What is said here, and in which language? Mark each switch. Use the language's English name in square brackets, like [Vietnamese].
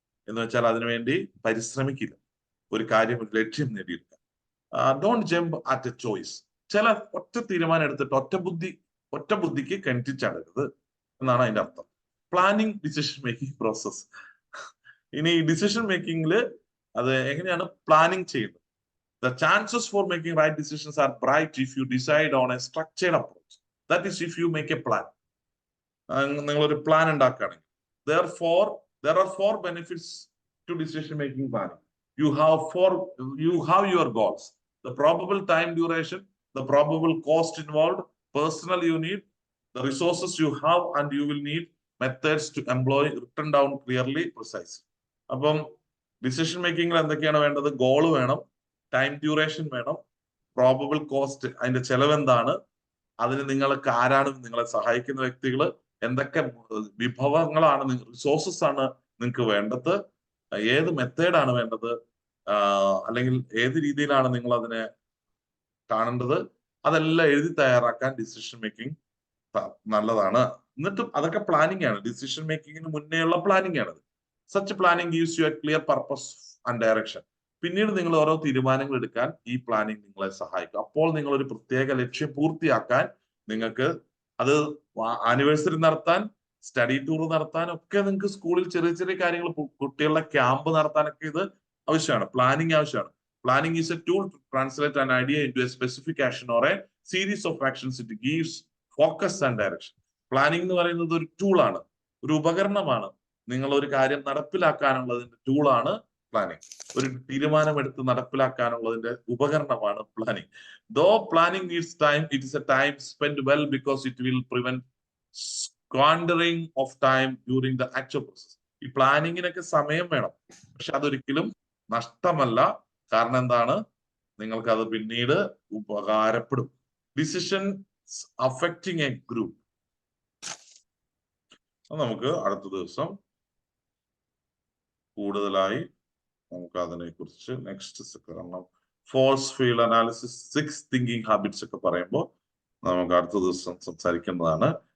[Malayalam] എന്ന് വെച്ചാൽ അതിനുവേണ്ടി പരിശ്രമിക്കില്ല, ഒരു കാര്യം, ഒരു ലക്ഷ്യം നേടിയെടുക്കാൻ. [English] Don't jump at a choice. [Malayalam] ചില ഒറ്റ തീരുമാനം എടുത്തിട്ട് ഒറ്റ ബുദ്ധിക്ക് കിണറ്റിച്ചടരുത് എന്നാണ് അതിന്റെ അർത്ഥം. Planning decision making process. ഇനി ഡിസിഷൻ മേക്കിംഗിൽ അത് എങ്ങനെയാണ് പ്ലാനിങ് ചെയ്യുന്നത്? [English] The chances for making right decisions are bright if you decide on a structured approach. That is, if you make a plan. [Malayalam] നിങ്ങൾ ഒരു പ്ലാൻ ഉണ്ടാക്കുകയാണെങ്കിൽ, [English] therefore there are 4 benefits to decision making planning. You have your goals, the probable time duration, the probable cost involved, personnel you need, the resources you have, and you will need methods to employ written down clearly, precisely. [Malayalam] അപ്പം decision മേക്കിംഗിൽ എന്തൊക്കെയാണ് വേണ്ടത്? Goal വേണം, time duration വേണം, probable cost, അതിന്റെ ചെലവ് എന്താണ്, അതിന് നിങ്ങൾക്ക് ആരാണ് നിങ്ങളെ സഹായിക്കുന്ന വ്യക്തികൾ, എന്തൊക്കെ വിഭവങ്ങളാണ്, റിസോഴ്സസ് ആണ് നിങ്ങൾക്ക് വേണ്ടത്, ഏത് മെത്തേഡാണ് വേണ്ടത്, അല്ലെങ്കിൽ ഏത് രീതിയിലാണ് നിങ്ങൾ അതിനെ കാണേണ്ടത്, അതെല്ലാം എഴുതി തയ്യാറാക്കാൻ ഡിസിഷൻ മേക്കിംഗ് നല്ലതാണ്. എന്നിട്ടും അതൊക്കെ പ്ലാനിങ് ആണ്. ഡിസിഷൻ മേക്കിങ്ങിന് മുന്നേയുള്ള പ്ലാനിങ് ആണത്. [English] Such planning gives you a clear purpose and direction. [Malayalam] പിന്നീട് നിങ്ങൾ ഓരോ തീരുമാനങ്ങൾ എടുക്കാൻ ഈ പ്ലാനിങ് നിങ്ങളെ സഹായിക്കും. അപ്പോൾ നിങ്ങൾ ഒരു പ്രത്യേക ലക്ഷ്യം പൂർത്തിയാക്കാൻ, നിങ്ങൾക്ക് അത് ആനിവേഴ്സറി നടത്താൻ, സ്റ്റഡി ടൂർ നടത്താൻ ഒക്കെ, നിങ്ങൾക്ക് സ്കൂളിൽ ചെറിയ ചെറിയ കാര്യങ്ങൾ, കുട്ടികളുടെ ക്യാമ്പ് നടത്താനൊക്കെ ഇത് ആവശ്യമാണ്. പ്ലാനിങ് ആവശ്യമാണ്. [English] Planning is a tool to translate an idea into a specific action or a series of actions. It gives focus and direction. [Malayalam] Planning എന്ന് പറയുന്നത് ഒരു ടൂളാണ്, ഒരു ഉപകരണമാണ്. നിങ്ങൾ ഒരു കാര്യം നടപ്പിലാക്കാനുള്ളതിന്റെ ടൂളാണ് പ്ലാനിങ്. ഒരു തീരുമാനമെടുത്ത് നടപ്പിലാക്കാനുള്ളതിന്റെ ഉപകരണമാണ് planning. [English] Though planning needs time, it is a time spent well because it will prevent squandering of time during the actual process. [Malayalam] ഈ പ്ലാനിങ്ങിനൊക്കെ സമയം വേണം, പക്ഷെ അതൊരിക്കലും നഷ്ടമല്ല. കാരണം എന്താണ്? നിങ്ങൾക്ക് അത് പിന്നീട് ഉപകാരപ്പെടും. [English] Decision affecting a group. [Malayalam] നമുക്ക് അടുത്ത ദിവസം കൂടുതലായി നമുക്ക് അതിനെ കുറിച്ച് നെക്സ്റ്റ്, കാരണം force field analysis, 6 thinking habits ഒക്കെ പറയുമ്പോൾ നമുക്ക് അടുത്ത ദിവസം സംസാരിക്കേണ്ടതാണ്.